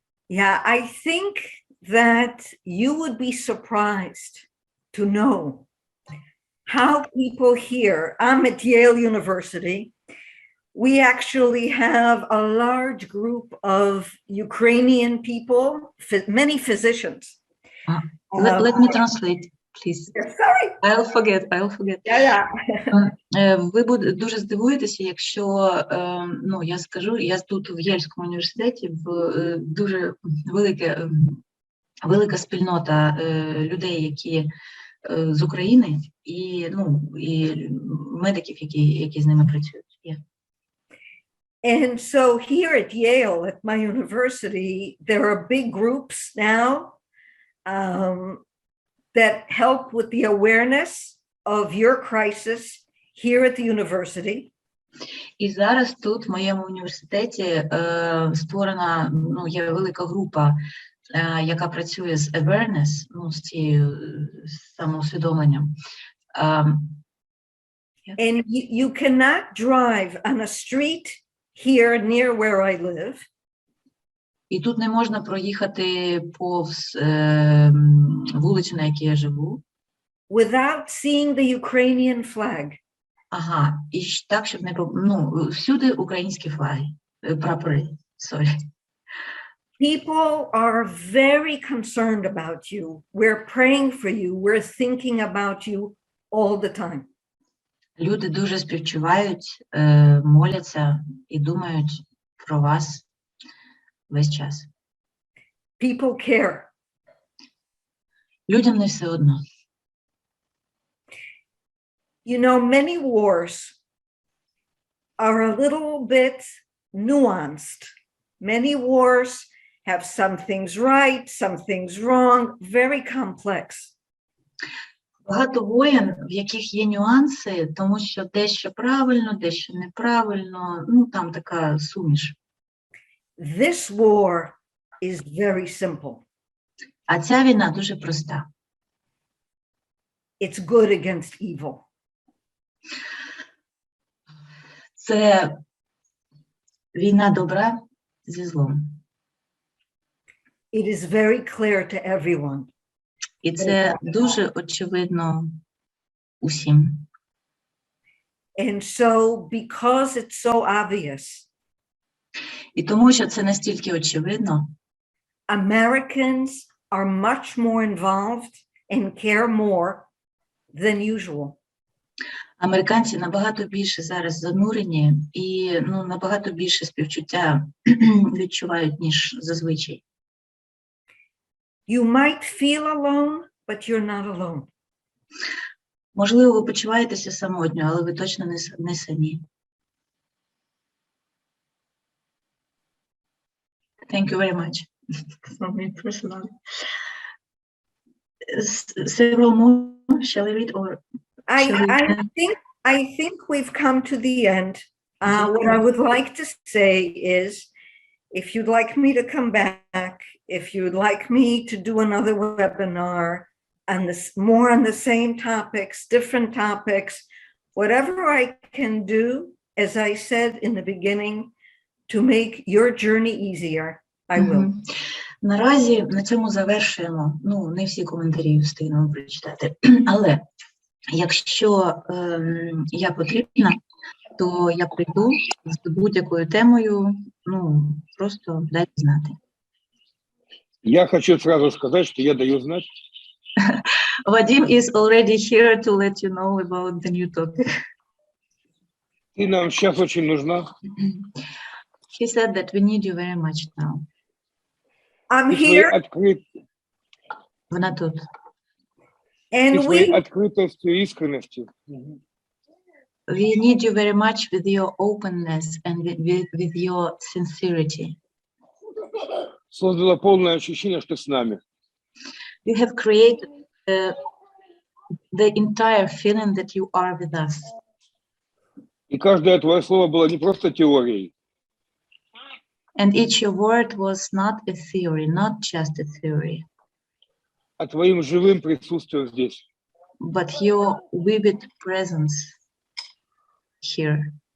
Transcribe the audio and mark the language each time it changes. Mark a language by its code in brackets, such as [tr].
[en] Yeah, I think that you would be surprised to know how people here, I'm at Yale University, we actually have a large group of Ukrainian people, many physicians. Let me translate, please. Sorry. I'll forget. Yeah. [uk] Ви дуже здивуєтеся, якщо, ну, я скажу, я тут в Єльському університеті, дуже велика спільнота людей, які з України, і, ну, і медиків, які з ними працюють. [en] Yeah. And so here at Yale, at my university, there are big groups now that help with the awareness of your crisis here at the university. [uk] І зараз тут, в моєму університеті, створена, ну, є велика група, яка працює з awareness, ну, з цією самоусвідомленням. [en] And you cannot drive on a street here near where I live. [uk] І тут не можна проїхати повз вулицю, на якій я живу. [en] Without seeing the Ukrainian flag. [uk] Ага, і так, щоб не, ну, всюди українські флаги, прапори, [en] sorry. People are very concerned about you. We're praying for you. We're thinking about you all the time. [uk] Люди дуже співчувають, моляться і думають про вас весь час. [en] People care. [uk] Людям не все одно. [en] You know, many wars are a little bit nuanced. Many wars have some things right, some things wrong, very complex. [uk] Багато воєн, в яких є нюанси, тому що дещо правильно, дещо неправильно, ну, там така суміш. [en] This war is very simple. [uk] А ця війна дуже проста. [en] It's good against evil. [uk] Це війна добра зі злом. [en] It is very clear to everyone. [uk] І це дуже очевидно усім. [en] And so, because it's so obvious, [uk] І тому, що це настільки очевидно, [en] Americans are much more involved and care more than usual. [uk] американці набагато більше зараз занурені і, ну, набагато більше співчуття відчувають, ніж зазвичай. [en] You might feel alone, but you're not alone. [uk] Можливо, ви почуваєтеся самотньо, але ви точно не самі. [en] Thank you very much. For me personally. Several more, shall I read or? I think we've come to the end. What I would like to say is, if you'd like me to come back, if you'd like me to do another webinar and this more on the same topics, different topics, whatever I can do, as I said in the beginning, to make your journey easier, I will. [uk] Наразі на цьому завершуємо. Ну, не всі коментарі встигнемо прочитати. Але якщо я потрібна, то я прийду з будь-якою темою, ну, просто дайте знати. [ru] Я хочу сразу сказать, что я даю знать. [en] Вадим is already here to let you know about the new topic. [ru] Ты нам сейчас очень нужна. [en] He said that we need you very much now. I'm [ru] Ты своей [en] here, [uk] Вона тут. [en] and [ru] своей [en] we [ru] открытостью и искренностью. [en] We need you very much with your openness and with your sincerity. [ru] Создало полное ощущение, что с нами. [en] You have created the entire feeling that you are with us. [ru] И каждое твое слово было не просто теорией, [en] And each word was not a theory, not just a theory, [ru] а твоим живым присутствием здесь. [en] but your vivid presence here.